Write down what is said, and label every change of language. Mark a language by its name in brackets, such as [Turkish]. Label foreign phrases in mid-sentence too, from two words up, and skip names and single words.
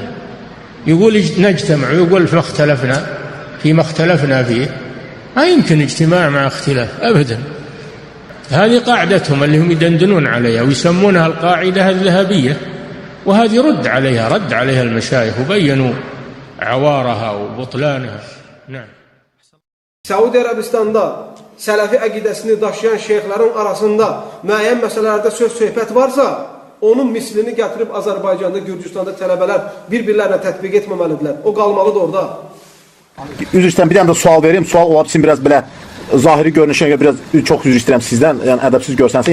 [Arabic] يقول نجتمع ويقول فيما اختلفنا فيه، ما يمكن اجتماع مع اختلاف أبدا. هذه قاعدتهم اللي هم يدندنون عليها ويسمونها القاعدة الذهبية، وهذه رد عليها المشايخ وبينوا عوارها وبطلانها. نعم. [Azerbaijani] Səudi Ərəbistanda sələfi əqidəsini daşıyan şeyxlərin arasında müəyyən məsələlərdə söhbət varsa, onun mislini gətirib Azərbaycanda, Gürcüstanda tələbələr bir-birlərinə tətbiq etməməlidirlər. O qalmalıdır orada. Üzr istəyirəm, bir dənə də sual vereyim. Sual olar için biraz belə zahiri görünüşə görə biraz çox üzr istəyirəm sizdən, yəni ədəbsiz görsənsə.